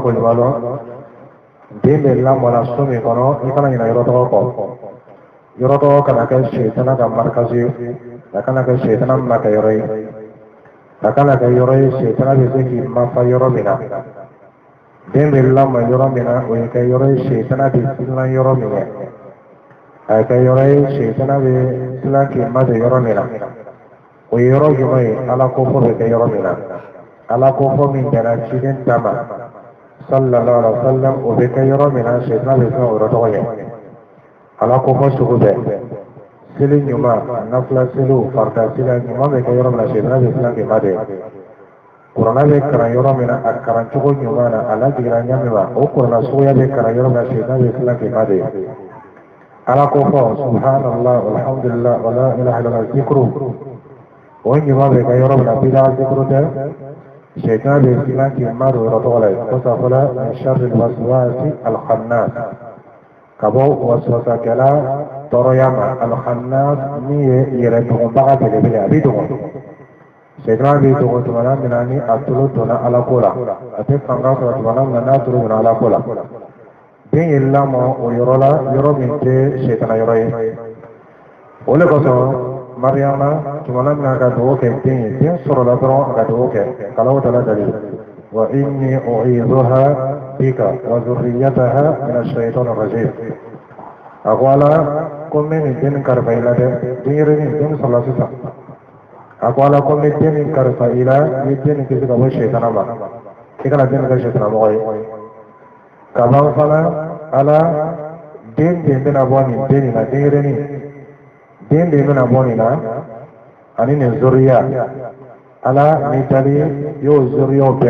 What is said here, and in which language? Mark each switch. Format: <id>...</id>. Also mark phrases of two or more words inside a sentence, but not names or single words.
<bm>ko ɲuman dɔn den bɛ lamɔna so min kɔnɔ i kana ɲinɛ yɔrɔ tɔgɔ kɔ yɔrɔ tɔgɔ kana kɛ sitana ka marikasi ye a kana kɛ sitana min ma kɛ yɔrɔ ye a kana kɛ yɔrɔ ye sitana bɛ se k'i mafa yɔrɔ min na den bɛ lamɔ yɔrɔ min na o ye kɛ yɔrɔ ye sitana bɛ silan yɔrɔ min kɛ a ye kɛ yɔrɔ ye sitana bɛ silan k'i ma don yɔrɔ min na o ye yɔrɔ jumɛn ye ala ko fɔ bɛ kɛ yɔrɔ min na ala ko fɔ min dara ciden ta ma</bm> <ar>صلى الله عليه وسلم</ar> <bm>o bɛ kɛ yɔrɔ min na sitana bɛ fɛn o yɔrɔ tɔgɔ ye ala ko fɔ sugu bɛɛ seli ɲuman nafila seliw farida seli ɲuman bɛ kɛ yɔrɔ min na sitana bɛ silan k'i ma don kuranɛ bɛ kalan yɔrɔ min na a karan cogo ɲuman na a lajiginna ɲami ma o kuranɛ suguya bɛ kalan yɔrɔ min na sitana bɛ silan k'i ma don ala ko fɔ</bm> <ar>سبحان الله الحمد لله ولا إله إلا الله</ar> <bm>zikru o ɲuman bɛ kɛ yɔrɔ min na bidaa zikru tɛ sitana bɛ silan k'i ma don yɔrɔ tɔgɔ la ko safɔla</bm> <ar>من شر الوسواس الخناس</ar> <bm>ka bɔ waswasakɛla tɔɔrɔya ma alkhannas min ye yɛrɛ dogonbaga belebele a bɛ dogon sitana bɛ dogon tuma min na ni a tolo donna ala ko la a tɛ fanga sɔrɔ tuma min na n'a tolo donna ala ko la den ye lamɔ o yɔrɔ la yɔrɔ min tɛ sitana yɔrɔ ye o de kosɔn mariyama tuma min na ka dugawu kɛ den ye den sɔrɔla dɔrɔn a ka dugawu kɛ kalaw tala dali</bm> <ar>وإني أعيذها بك وذريتها من الشيطان الرجيم</ar> <bm>a ko ala ko n bɛ nin den kalifa i la dɛ denyɛrɛnin den sɔrɔla sisan a ko ala ko n bɛ den nin kalifa i la i ye den nin kisi ka bɔ sitana ma i kana den nin kɛ sitana mɔgɔ ye ka ban fana ala den de bɛna bɔ nin den nin na denyɛrɛnin den de bɛna bɔ nin na ani nin zuriya ala ni tali y'o zuriyaw bɛɛ</bm>